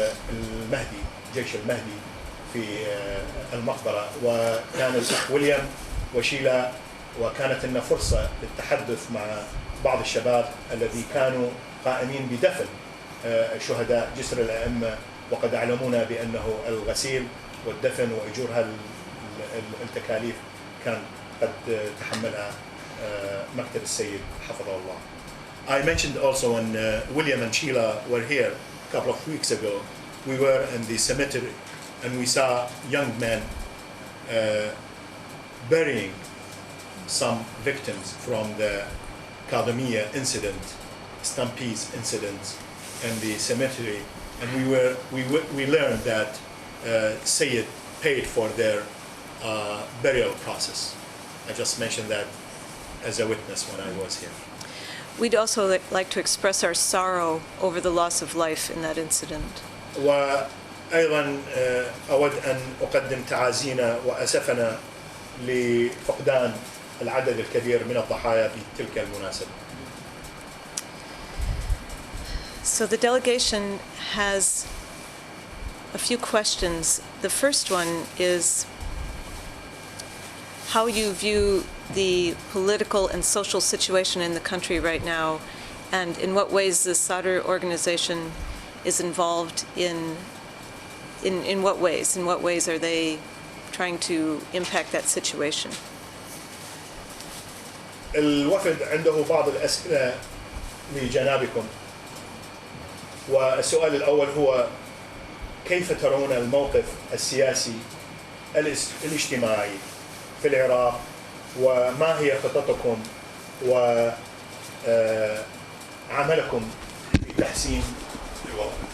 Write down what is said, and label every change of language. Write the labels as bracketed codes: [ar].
[ar] المهدي، جيش المهدي في المقبرة، وكان الأخ ويليام وشيلا، وكانت لنا فرصة للتحدث مع بعض الشباب الذي كانوا قائمين بدفن شهداء جسر الأئمة، وقد أعلمونا بأنه الغسيل والدفن وأجور التكاليف كان قد تحملها مكتب السيد حفظه الله. [en] I mentioned also when William and Sheila were here a couple of weeks ago, we were in the cemetery and we saw young men burying some victims from the Kadamia incident, Stampede's incident in the cemetery, and we learned that Sayyid paid for their burial process. I just mentioned that as a witness when I was here. We'd also like to express our sorrow over the loss of life in that incident. [ar] وأيضا أود أن أقدم تعازينا وأسفنا لفقدان العدد الكبير من الضحايا بتلك المناسبة. [en] So the delegation has a few questions. The first one is how you view the political and social situation in the country right now, and in what ways the Sadr organization is involved in what ways? In what ways are they trying to impact that situation? [ar] الوفد عنده بعض الأسئلة لجنابكم، والسؤال الأول هو كيف ترون الموقف السياسي الاجتماعي في العراق، وما هي خططكم وعملكم لتحسين الوضع؟